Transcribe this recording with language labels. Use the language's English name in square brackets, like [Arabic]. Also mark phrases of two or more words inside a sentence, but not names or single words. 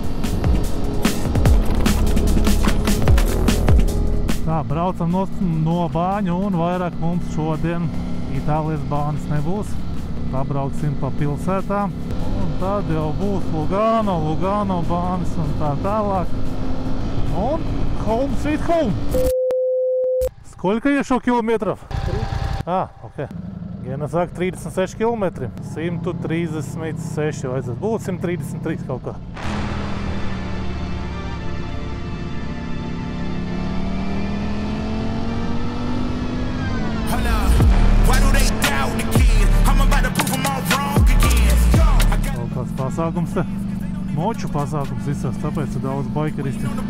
[Latvian] Tā, braucam no bāņu un vairāk mums šodien Itālijas bānas nebūs. Pabrauksim pa pilsētām. Un tad jau būs Lugano bānas un tā tālāk. [English] Un home sweet home! [Russian] Сколько еще километров? [Latvian] 3. Окей. Gena saka 36 kilometri. 136 vajadzētu būt, 133 kaut kā. Pasākums te, moču pasākums visās, tāpēc ir daudz baikeristi.